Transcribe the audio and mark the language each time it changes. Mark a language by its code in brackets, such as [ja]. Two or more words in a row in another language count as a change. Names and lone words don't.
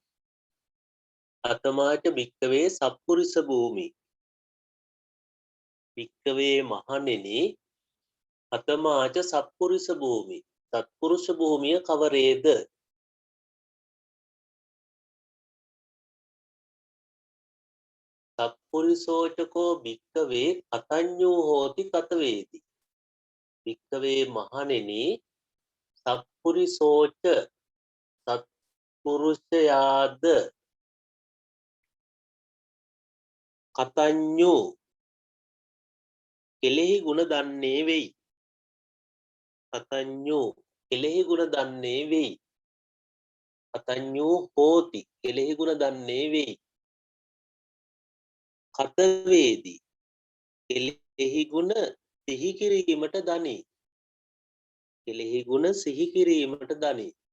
[pi] අතමාච භික්කවේ සප්පුරිස භූමි භික්කවේ මහණෙනි අතමාච සප්පුරිස භූමි [si] සත්පුරුෂ භූමිය කවරේද [pi] සප්පුරිසෝචකෝ භික්කවේ කතඤ්ඤෝ හෝති කතවේති භික්කවේ මහණෙනි සප්පුරිසෝච සත්පුරුෂයාද කතඤ්ඤෝ [si] කෙලෙහි ගුණ දන්නේ වෙයි කතඤ්ඤෝ කෙලෙහි ගුණ දන්නේ වෙයි [pi] කතඤ්ඤෝ හෝති [si] කෙලෙහි ගුණ දන්නේ වෙයි කතවේදී කෙලෙහි ගුණ සිහි කිරීමට දනි කෙලෙහි ගුණ සිහි කිරීමට දනි